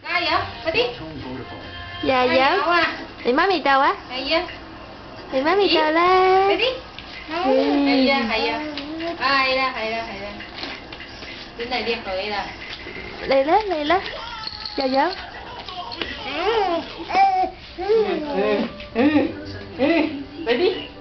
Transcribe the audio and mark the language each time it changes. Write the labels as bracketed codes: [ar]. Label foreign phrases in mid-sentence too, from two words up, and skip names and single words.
[vi] vậy? [yue] 快啲！ [vi] Dạ Ai dạ. nhậu à? Thì má mì tàu á. [yue] 係啊！ [vi] Thì má mì tàu [yue] 快啦。啲！係啊係啊，係啦係啦係啦，真係叻女啦！嚟啦嚟啦。 [vi] Dạ dạ. [yue] 快啲！